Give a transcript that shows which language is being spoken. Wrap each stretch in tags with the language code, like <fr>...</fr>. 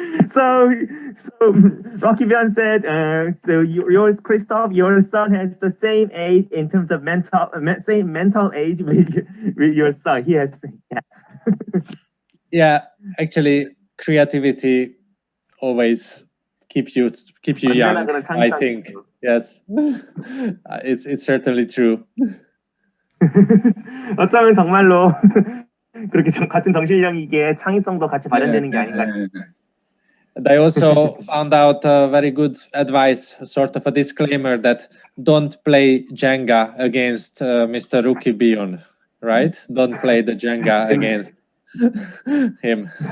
<en>So Rocky Byun said, so yours, Christoph, your son has the same age in terms of same mental age with your son. He has, yes. Yeah, actually, creativity always keeps you young, I think. Yes, it's certainly true.</en> <ko>어쩌면 정말로 그렇게 같은 정신력이기에 창의성도 같이 발현되는 게 아닌가.</ko> <en>And I also found out very good advice, sort of a disclaimer, that don't play Jenga against Mr. Rookie Byun, right? Don't play the Jenga against him.</en>